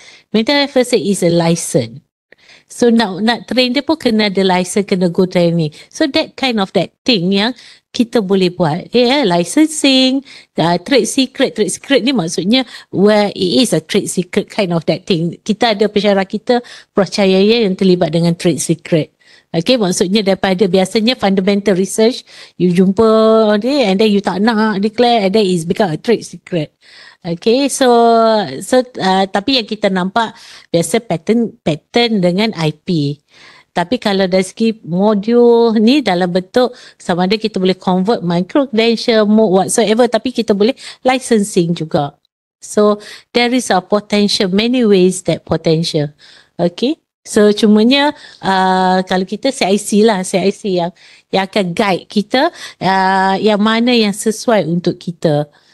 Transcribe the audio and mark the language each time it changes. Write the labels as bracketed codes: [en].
[en] Mental health first aid is a license. [ms] So nak train dia pun kena ada license, kena go training. So that thing yang kita boleh buat. [en] Licensing, trade secret. Trade secret ni maksudnya where it is a trade secret kind of that thing. [ms] Kita ada pesara kita percaya yang terlibat dengan trade secret. [en] Okay, maksudnya daripada biasanya fundamental research, you jumpa dia and then you tak nak declare and then it's become a trade secret. [ms] Okay, so tapi yang kita nampak biasa pattern dengan IP. Tapi kalau dari segi modul ni dalam bentuk sama ada kita boleh convert micro credential, mode whatsoever, tapi kita boleh licensing juga. [en] So there is a potential, many ways that potential. Okay. [ms] So cumanya kalau kita CIC yang akan guide kita yang mana yang sesuai untuk kita.